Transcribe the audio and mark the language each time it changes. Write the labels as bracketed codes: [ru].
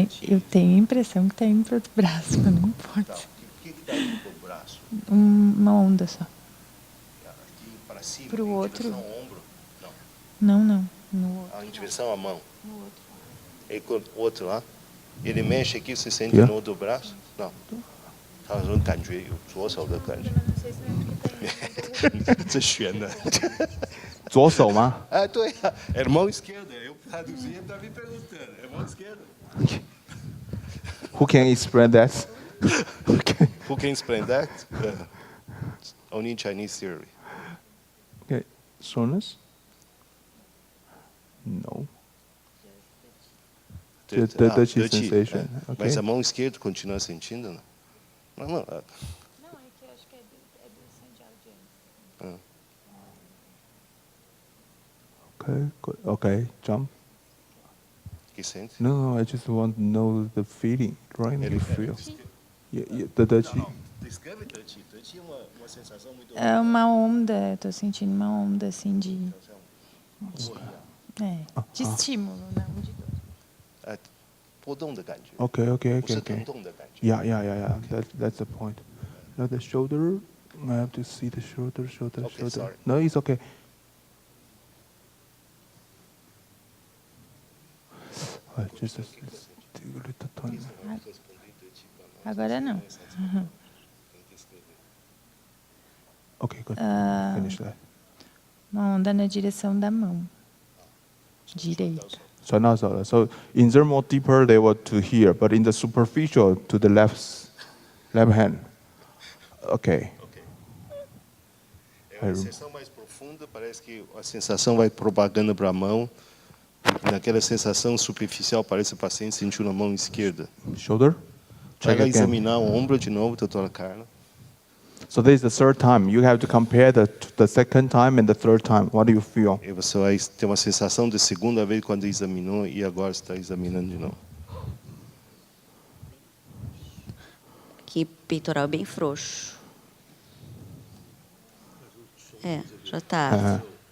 [pt] Eu tenho a impressão que está indo para outro braço, mas não pode. O que está indo para o braço? Uma onda só. Aqui para cima, Pro em outro. direção ao ombro? Não. Não. No outro. Em direção à mão. No outro. E com o outro lá? Ele mexe aqui, você sente [en] Yeah. [pt] no outro braço? Não. [zh] 他说感觉有左手的感觉。这悬的。左手吗？对啊， [pt] é mão esquerda. Eu traduzi, ele está me perguntando. É mão esquerda. [en] Who can explain that? Okay. Who can explain that? Only in Chinese theory. Okay. Soreness? No. The touchy sensation. Okay. [pt] Mas a mão esquerda continua sentindo, não? Não. Não, é que eu acho que é do sandial de antes. [en] Okay. Good. Okay. Jump. [pt] Que sente? [en] No, I just want to know the feeling. Right? You feel. Yeah, the touchy. [pt] Descreve touchy. Touchy é uma sensação muito... É uma onda, estou sentindo uma onda assim de estímulo, não de dor. [zh] 波动的感觉。 [en] Okay. [zh] 不是疼痛的感觉。 [en] Yeah. That's the point. Now the shoulder. I have to see the shoulder. Okay, sorry. No, it's okay. Just a little tiny. [pt] Agora não. [en] Okay, good. Finish that. [pt] Uma onda na direção da mão direita. [en] So in the more deeper they were to here, but in the superficial to the left hand. Okay. [pt] É uma sensação mais profunda, parece que a sensação vai propagando para a mão. Naquela sensação superficial, parece o paciente sentiu na mão esquerda. [en] Shoulder. Check [pt] Vai [en] again. [pt] examinar o ombro de novo, doutora Carla. [en] So this is the third time. You have to compare the second time and the third time. What do you feel? [pt] E você vai ter uma sensação de segunda vez quando examinou e agora está examinando de novo. Aqui, peitoral bem frouxo. Já tá.